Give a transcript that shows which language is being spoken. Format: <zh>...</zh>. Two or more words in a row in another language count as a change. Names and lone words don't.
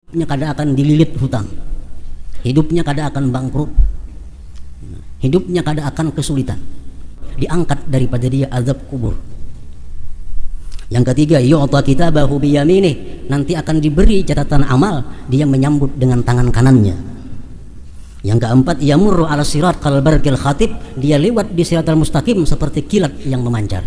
<id>hidupnya kada akan dililit hutang, hidupnya kada akan bangkrut, hidupnya kada akan kesulitan, diangkat daripada dia azab kubur. Yang ketiga,</id> <ar>يؤتى كتابه بيمينه,</ar> <id>nanti akan diberi catatan amal, dia menyambut dengan tangan kanannya. Yang keempat,</id> <ar>يمر على الصراط كالبرق الخاطب,</ar> <id>dia lewat di siratal mustaqim seperti kilat yang memancar.</id>